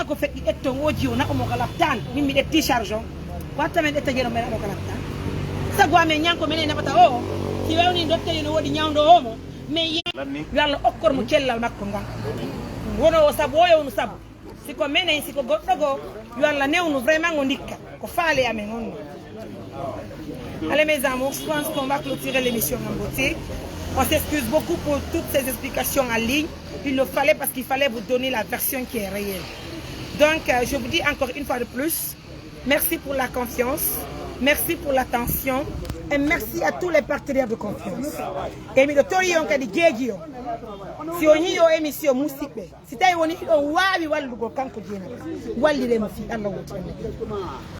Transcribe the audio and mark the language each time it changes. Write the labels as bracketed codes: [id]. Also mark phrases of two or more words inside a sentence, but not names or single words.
[ff] ko feƴƴi ɗetton o jiyo naɓamo ko laptan min mi ɗetti charge o watta men ɗetta Dieynaba men naɓo ko laptan sago amen ñanko minen naɓata o si wewni dotteri no woɗi ñawdo omo mais yo Allah okkor mo cellal makko ngal wono o saabu o yewnu saabu siko menen siko goɗɗo go yo Allah newnu vraiment o ndikka ko faale amen on. [fr] Allez mes amours, je pense qu'on va clôturer l'émission en beauté. On s'excuse beaucoup pour toutes ces explications en ligne. Il le fallait parce qu'il fallait vous donner la version qui est réelle. Donc je vous dis encore une fois de plus, merci pour la confiance, merci pour l'attention et merci à tous les partenaires de confiance. [ff] Et mi dotori on kadi jeji o. Si on yi o émission musidɓe, si tawi woni ɗon wawi wallugo kanko Dieynaba, walliremo fi Allah wotina.